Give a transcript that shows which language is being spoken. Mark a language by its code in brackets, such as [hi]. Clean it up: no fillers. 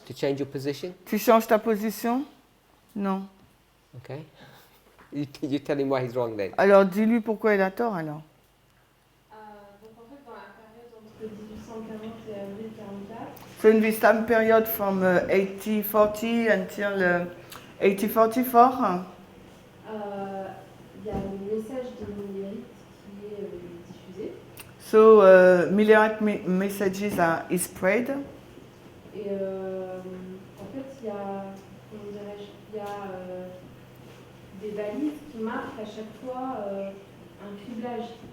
[en] to change your position? [fr] Tu changes ta position? Non. [en] Okay, you tell him why he's wrong then. [fr] Alors dis-lui pourquoi il a tort alors. Donc en fait, dans la période entre 1840 et avril 44, [en] So in this time period from 1840 until 1844, [fr] il y a le message de Millerite qui est diffusé. [en] so Millerite messages is spread. [fr] Et en fait, il y a, comment dirais-je, il y a des balises qui marquent à chaque fois un criblage.